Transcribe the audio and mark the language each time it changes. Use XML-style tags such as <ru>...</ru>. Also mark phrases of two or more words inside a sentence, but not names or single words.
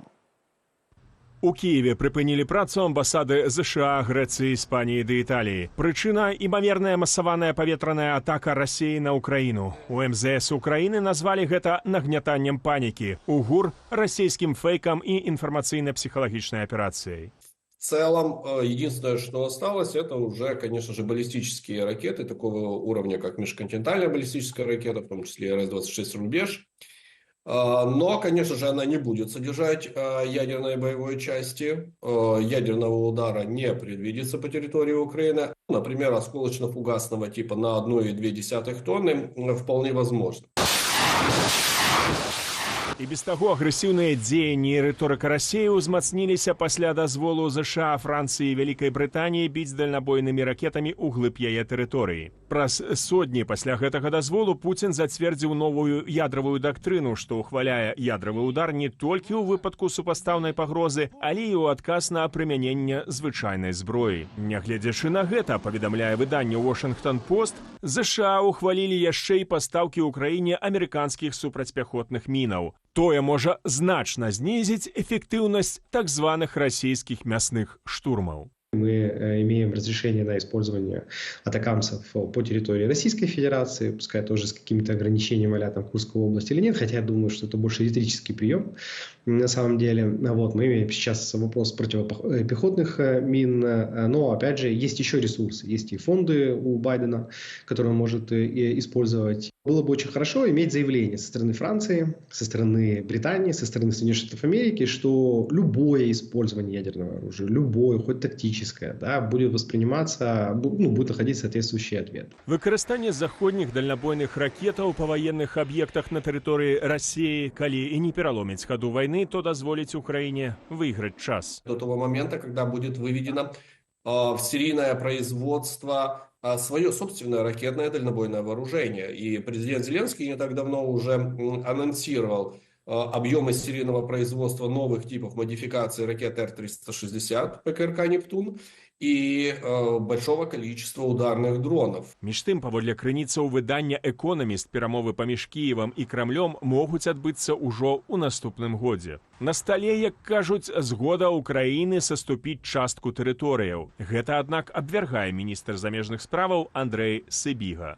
<be>У Киеве прыпынілі працу амбасады ЗША, Грэцыі, Іспаніі ды Італіі. Прычына – імаверная масаваная паветраная атака Расіі на Украіну. У МЗС Украіны назвалі гэта нагнятаннем панікі. У ГУР – расійскім фейкам і інфармацыйна-псіхалагічнай аперацыяй.</be> <ru>В целом, единственное, что осталось, это уже, конечно же, баллистические ракеты такого уровня, как межконтинентальная баллистическая ракета, в том числе РС-26 «Рубеж». Но, конечно же, она не будет содержать ядерной боевой части. Ядерного удара не предвидится по территории Украины. Например, осколочно-фугасного типа на 1,2 тонны вполне возможно.</ru> <be>І без таго агрэсіўныя дзеянні і рыторыка Расіі ўзмацніліся пасля дазволу ЗША, Францыі і Вялікай Брытаніі біць дальнабойнымі ракетамі ў глыб яе тэрыторыі. Праз сотні пасля гэтага дазволу Пуцін зацвердзіў новую ядравую дактрыну, што ўхваляе ядравы ўдар не толькі ў выпадку супастаўнай пагрозы, але і ў адказ на прымяненне звычайнай зброі. Нягледзячы на гэта, паведамляе выданне «Washington Post», ЗША ухвалілі яшчэ і пастаўкі ўкраіне амерыканскіх супрацьпяхотных мінаў. Тое можа значна знізіць эффектыўнасць так званых расійскіх мясных штурмаў.</be> <ru>Мы имеем разрешение на использование атакамсов по территории Российской Федерации, пускай тоже с какими-то ограничениями а-ля там Курской области или нет, хотя я думаю, что это больше риторический прием. На самом деле, вот, мы имеем сейчас вопрос противопехотных мин, но, опять же, есть еще ресурсы, есть и фонды у Байдена, которые он может использовать. Было бы очень хорошо иметь заявление со стороны Франции, со стороны Британии, со стороны Соединенных Штатов Америки, что любое использование ядерного оружия, любое, хоть тактическое, да, будет восприниматься, будет находить соответствующий ответ.</ru> <be>Выкарыстанне заходніх дальнабойных ракетаў па ваенных аб'ектах на тэрыторыі Расіі, калі і не пераломіць хаду вайны, то дазволіць Украіне выйграць час.</be> <ru>До того момента, когда будет выведено в серийное производство свое собственное ракетное дальнобойное вооружение. И президент Зеленский не так давно уже анонсировал объемы серийного производства новых типов модификации ракет Р-360 ПКРК «Нептун» и большого количества ударных дронов.</ru> <be>Між тым, паводле крыніцаў выдання «Экономіст», перамовы паміж Кіевам і Крамлём могуць адбыцца ўжо ў наступным годзе. На стале, як кажуць, згода Украіны саступіць частку тэрыторыяў. Гэта, аднак, абвяргае міністр замежных справаў Андрэй Сыбіга.</be>